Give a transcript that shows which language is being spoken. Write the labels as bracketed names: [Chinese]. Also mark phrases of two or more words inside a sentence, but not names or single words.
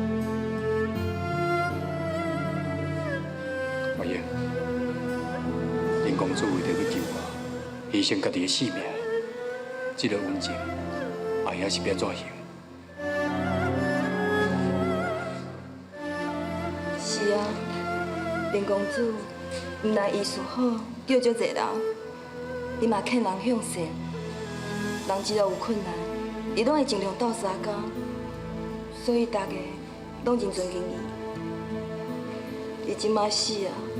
[Min Nan Chinese] 阿英，林公主为着要救我，牺牲家己的性命，这个恩情，阿英是要怎行？是啊，林公主毋但医术好，救足侪人，伊嘛劝人向善。人只要有困难，伊拢会尽量斗相共，所以大家拢真尊敬伊。伊即马死啊！